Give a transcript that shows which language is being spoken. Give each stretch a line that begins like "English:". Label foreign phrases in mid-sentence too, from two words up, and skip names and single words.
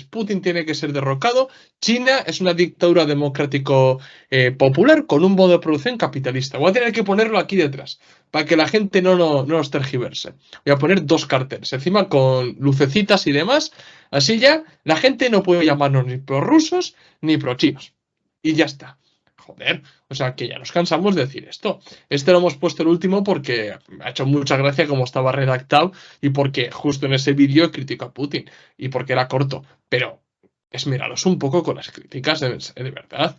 Spanish: Putin tiene que ser derrocado. China es una dictadura democrático popular con un modo de producción capitalista. Voy a tener que ponerlo aquí detrás para que la gente no nos tergiverse. Voy a poner 2 carteles encima con lucecitas y demás. Así ya la gente no puede llamarnos ni prorrusos ni prochinos. Y ya está. Joder, o sea que ya nos cansamos de decir esto. Este lo hemos puesto el último porque me ha hecho mucha gracia cómo estaba redactado y porque justo en ese vídeo critico a Putin y porque era corto. Pero esmeraros un poco con las críticas de verdad.